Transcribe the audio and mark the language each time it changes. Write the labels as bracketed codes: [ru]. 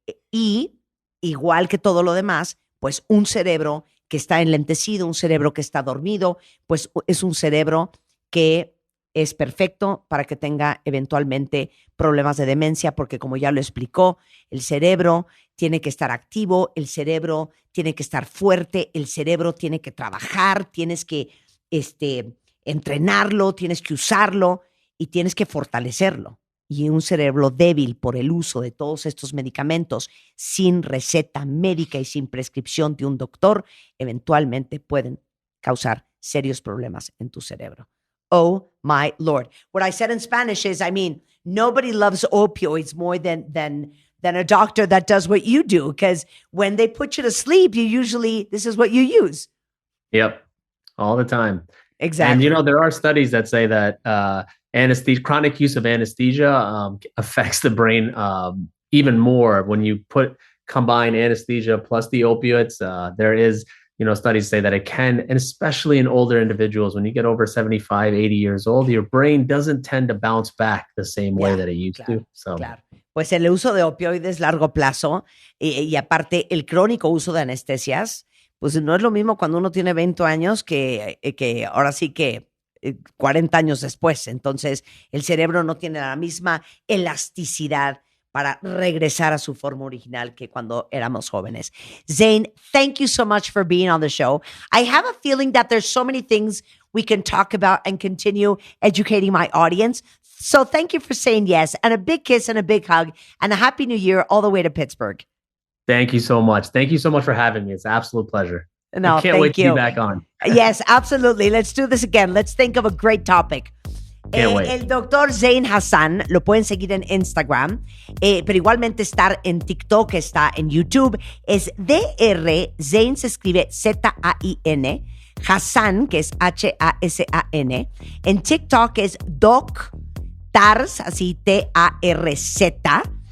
[es] y igual que todo lo demás, pues un cerebro que está enlentecido, un cerebro que está dormido, pues es un cerebro que es perfecto para que tenga eventualmente problemas de demencia, porque como ya lo explicó, el cerebro tiene que estar activo, el cerebro tiene que estar fuerte, el cerebro tiene que trabajar, tienes que entrenarlo, tienes que usarlo y tienes que fortalecerlo. Y un cerebro débil por el uso de todos estos medicamentos sin receta médica y sin prescripción de un doctor, eventualmente pueden causar serios problemas en tu cerebro. [en] Oh my Lord. What I said in Spanish is, nobody loves opioids more than a doctor that does what you do, because when they put you to sleep, this is what you use. Yep. All the time. Exactly. And there are studies that say that chronic use of anesthesia affects the brain even more when you combine anesthesia plus the opioids. There is, studies say that it can, and especially in older individuals, when you get over 75, 80 years old, your brain doesn't tend to bounce back the same way that it used to. So. [es] Claro. Pues el uso de opioides largo plazo y aparte el crónico uso de anestesias, pues no es lo mismo cuando uno tiene 20 años que ahora sí que 40 años después. Entonces el cerebro no tiene la misma elasticidad para regresar a su forma original que cuando éramos jóvenes. [en] Zane, thank you so much for being on the show. I have a feeling that there's so many things we can talk about and continue educating my audience. So thank you for saying yes, and a big kiss and a big hug and a happy new year all the way to Pittsburgh. Thank you so much. Thank you so much for having me. It's an absolute pleasure. No, I can't wait to be back on. Yes, absolutely. Let's do this again. Let's think of a great topic. Can't wait. [es] El doctor Zane Hassan, lo pueden seguir en Instagram, pero igualmente estar en TikTok, está en YouTube. Es DR, Zane se escribe Z-A-I-N, Hassan, que es H-A-S-A-N. En TikTok es Doc Tarz, así T-A-R-Z.